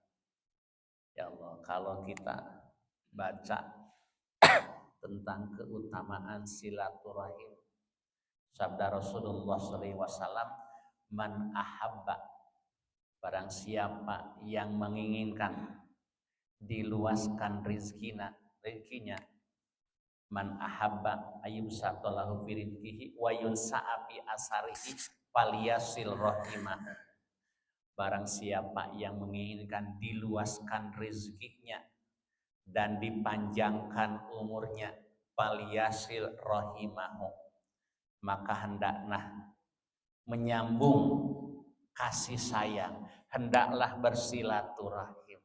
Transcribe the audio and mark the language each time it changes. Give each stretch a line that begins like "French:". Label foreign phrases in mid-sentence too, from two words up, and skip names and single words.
Indonesian: Ya Allah, kalau kita baca tentang keutamaan silaturahim, sabda Rasulullah SAW,
Arabic: من أحب,
Indonesian: barang siapa yang menginginkan diluaskan rezekinya,
Arabic: من أحب أن يبسط له في رزقه وينسأ له في أثره فليصل رحمه.
Indonesian: Barang siapa yang menginginkan diluaskan rezekinya dan dipanjangkan umurnya,
Arabic: فليصل رحمه,
Indonesian: maka hendaklah menyambung kasih sayang, hendaklah bersilaturahim.